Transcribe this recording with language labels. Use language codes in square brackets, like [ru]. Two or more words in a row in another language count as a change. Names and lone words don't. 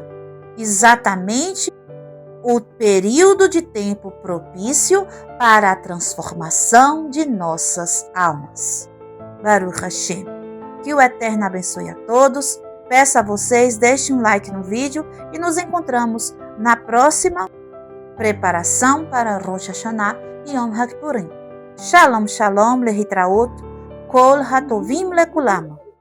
[pt] Exatamente o período de tempo propício para a transformação de nossas almas. [he] ברוך השם. [pt] Que o Eterno abençoe a todos. Peço a vocês, deixem um like no vídeo e nos encontramos na próxima preparação para Rosh Hashanah e Yom HaKippurim. [he] שלום, שלום, להתראות, כל הטובים לכולם.